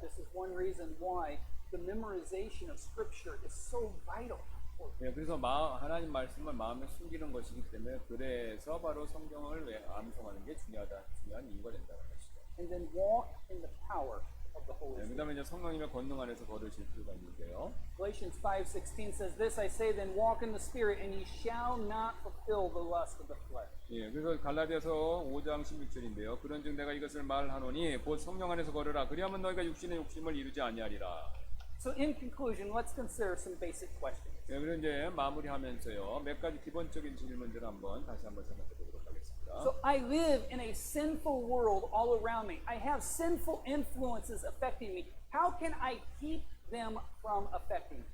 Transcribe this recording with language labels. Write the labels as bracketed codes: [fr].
[en] This is one reason why the memorization of Scripture is so vital. [ko] 예, 그래서 하나님 말씀을 마음에 숨기는 것이기 때문에 그래서 바로 성경을 암송하는 게 중요한 이유가 된다는 것이죠. [en] And then walk in the power of the Holy [ko] 예, [en] Spirit. [ko] 그다음에 이제 성령님의 권능 안에서 걸으실 필요가 있는데요. [en] Galatians 5:16 says, This I say then, walk in the Spirit, and ye shall not fulfill the lust of the flesh. [ko] 예, 그래서 갈라디아서 5장 16절인데요. 그런즉 내가 이것을 말하노니 곧 성령 안에서 걸으라. 그리하면 너희가 육신의 욕심을 이루지 아니하리라. [en] So in conclusion, let's consider some basic questions. [ko] 네, 그리고 이제 마무리하면서요. 몇 가지 기본적인 질문들을 다시 한번 생각해 보도록 하겠습니다. [en] So I live in a sinful world all around me. I have sinful influences affecting me. How can I keep them from affecting me?